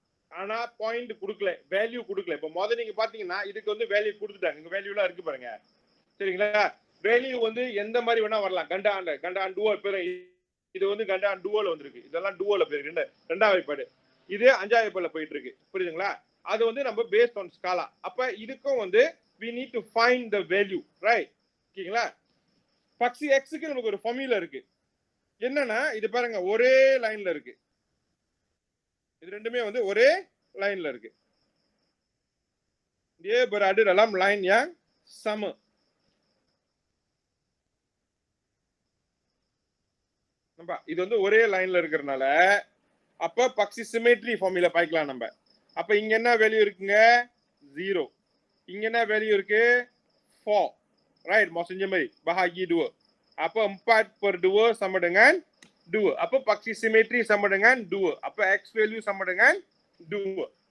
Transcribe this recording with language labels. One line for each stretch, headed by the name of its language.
Tamil: ஆனா பாயிண்ட் கொடுக்கல, வேல்யூ கொடுக்கல. இப்போ முதல்ல நீங்க பாத்தீங்கன்னா இதுக்கு வந்து வேல்யூ கொடுத்துட்டாங்க, இங்க வேல்யூ எல்லாம் இருக்கு பாருங்க, சரிங்களா? வேல்யூ வந்து எந்த மாதிரி வேணா வரலாம்.
Malay: கண்டான் டுவோ
Tamil: பேரு, இது வந்து கண்டான் டுவோல வந்திருக்கு, இதெல்லாம் டுவோல போயிருக்கு, ரெண்டாவது வாய்ப்பாடு. இது அஞ்சாவது வாய்ப்பாடுல போயிட்டு இருக்கு, புரியுதுங்களா? அது வந்து நம்ம
English: Based on Scala.
Tamil: அப்ப இதுக்கும் வந்து
English: we need to find the value, right?
Tamil: ஓகேங்களா? பக்ஸி எக்ஸுக்கு நமக்கு ஒரு ஃபார்முலா இருக்கு. என்னன்னா இது பாருங்க, ஒரே லைன்ல இருக்கு, இது ரெண்டுமே வந்து ஒரே லைன்ல இருக்கு.
Malay: Dia berada dalam line yang sama.
Tamil: நம்ம இது வந்து ஒரே லைன்ல இருக்கிறதுனால அப்ப பக்ஸி சிமெட்ரி ஃபார்முலா பாய்க்கலாம் நம்ம. அப்ப இங்க என்ன வேல்யூ இருக்குங்க? 0. இங்க என்ன வேல்யூ இருக்கு? 4. ரைட், mau செஞ்ச மாதிரி
Malay: bahagi 2. அப்ப 4/2 sama dengan 2. அப்ப பக்ஸி சிமெட்ரி sama dengan 2. அப்ப x வேல்யூ sama dengan 2.